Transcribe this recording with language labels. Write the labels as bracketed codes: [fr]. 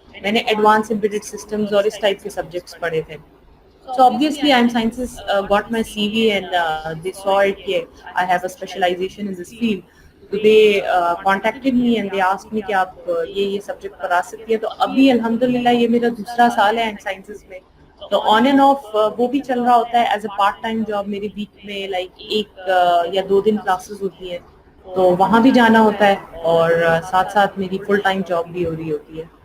[ur] میں نے advance embedded systems اور اس ٹائپ کے سبجیکٹس پڑھے تھے. [en] So obviously IM Sciences got my CV and they saw it that I have a specialization in this field. So they contacted me and they asked me [ur] کہ آپ یہ subject پڑھا سکتی ہیں. تو ابھی الحمدللہ یہ میرا دوسرا سال ہے IM Sciences میں. تو [en] on and off [ur] وہ بھی چل رہا ہوتا ہے [en] As a part time job. [ur] میری ویک میں لائک 1 یا 2 دن کلاسز ہوتی ہیں تو وہاں بھی جانا ہوتا ہے, اور ساتھ ساتھ میری فل ٹائم جاب بھی ہو رہی ہوتی ہے.